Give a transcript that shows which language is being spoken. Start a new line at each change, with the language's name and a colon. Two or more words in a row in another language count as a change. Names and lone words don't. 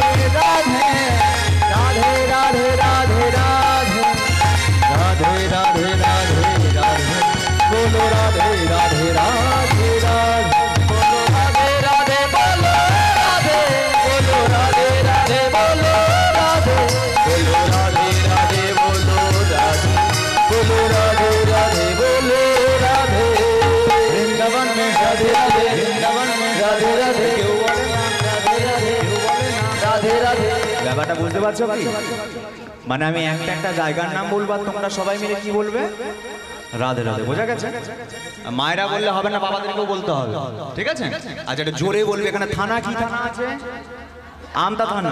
Hindi: राधे, राधे राधे राधे राधे, राधे राधे राधे राधे, बोलो राधे राधे राधे राधे, बोलो राधे राधे बोलो राधे, बोलो राधे राधे बोलो राधे, बोलो राधे राधे बोलो राधे, बोलो राधे राधे बोलो राधे। वृंदावन में राधे राधे, वृंदावन में राधे राधे, क्यों बोले ना राधे राधे, क्यों बोले ना राधे राधे।
Bangla: ব্যাপারটা বুঝতে পারছো কি? মানে আমি একটা একটা জায়গার নাম বলবো আর তোমরা সবাই মিলে কি বলবে? রাধে রাধে। বোঝা গেছে? মায়েরা বললে হবে না, বাবাদেরকেও বলতে হবে, ঠিক আছে? আচ্ছা এটা জোরে বলবে। এখানে থানা কি থানা আছে? আমতা থানা।